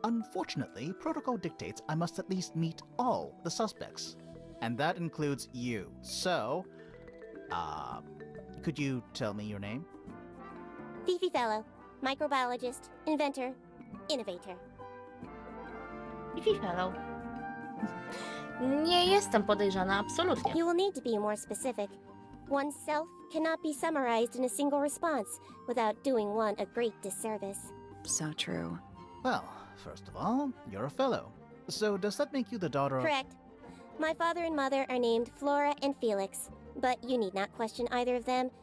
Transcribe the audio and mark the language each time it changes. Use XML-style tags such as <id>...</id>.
<en>Unfortunately, protocol dictates I must at least meet all the suspects. And that includes you. So, could you tell me your name? Fifi Fellow, microbiologist, inventor, innovator. Fifi Fellow.</en> <pl>Nie jestem podejrzana, absolutnie.</pl> <en>You will need to be more specific. Oneself cannot be summarized in a single response without doing one a great disservice. So true. Well, first of all, you're a fellow. So does that make you the daughter of... Correct. My father and mother are named Flora and Felix, but you need not question either of them.</en>